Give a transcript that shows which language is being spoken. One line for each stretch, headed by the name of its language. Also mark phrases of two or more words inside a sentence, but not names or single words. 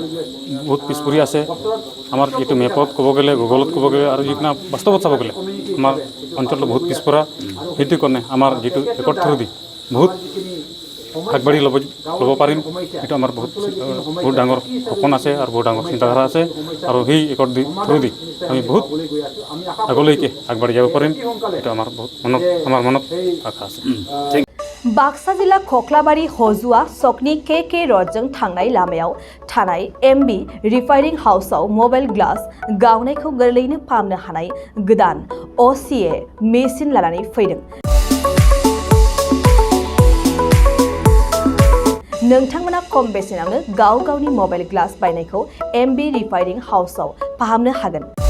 Assamese: বহুত পিছপৰি আছে আমাৰ যিটো মেপত ক'ব গ'লে গুগলত ক'ব গ'লে আৰু যিকোনো বাস্তৱত চাব গ'লে আমাৰ অঞ্চলটো বহুত পিছপৰা সেইটো কাৰণে আমাৰ যিটো
English: accord through
Assamese: দি বহুত আগবাঢ়ি ল'ব পাৰিম এইটো আমাৰ বহুত ডাঙৰ সপোন আছে আৰু বহুত ডাঙৰ চিন্তাধাৰা আছে আৰু সেই
English: accord through
Assamese: দি আমি বহুত আগলৈকে আগবাঢ়ি যাব পাৰিম এইটো আমাৰ বহুত আমাৰ মনত আশা আছে
Bodo: बाक्सा जिल्ला खख्लाबारि हजुआ सकनि के रडजों थांनाय लामायाव थानाय MB रिफाइनिं हाउसआव मबाइल ग्लास गावनायखौ गोरलैयैनो फाहामनो हानाय गोदान OCA मेसिन लानानै फैदों। नोंथांमोना खम बेसेनावनो गाव गावनि मबाइल ग्लास बायनायखौ MB रिफाइनिं हाउसआव फाहामनो हागोन।